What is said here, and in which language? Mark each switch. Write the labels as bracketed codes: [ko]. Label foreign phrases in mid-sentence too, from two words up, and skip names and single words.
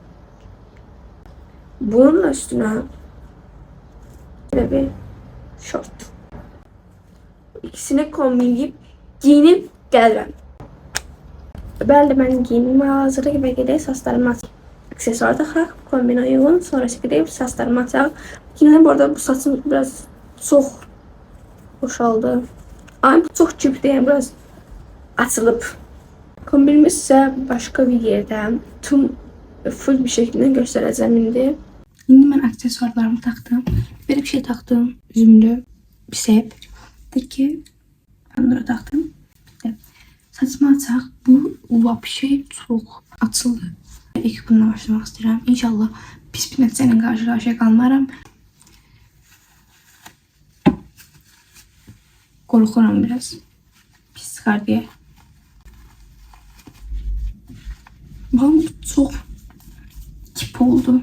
[tr] Bunun üstüne böyle bir şort. İkisini kombinleyip giyinip gəlirəm. [az] Bəli, mən giyinmə hazırda və gedək saçlarımı açaq. Aksesuar taxaq, kombinə uyğun, sonra gedib saçlarımı açaq. [tr] Yine bu arada bu saçım biraz çox boşaldı. Ama çok cüp değil, biraz açılıb. Kombinimiz ise başka bir yerden tüm full bir şekilde göstereceğim indi. Şimdi ben aksesuarlarımı taktım. Böyle bir şey taktım. Üzümlü bir sep. Ki ben de taktım. Saçımı açaq. Bu vapşe çok açıldı. İlk bununla başlamak istedim. [az] İnşallah pis bir nəticələ qarşı-qarşıya qalmaram. Qorxuram biraz. Pis çıxar [tr] diye. Bu çok kip oldu.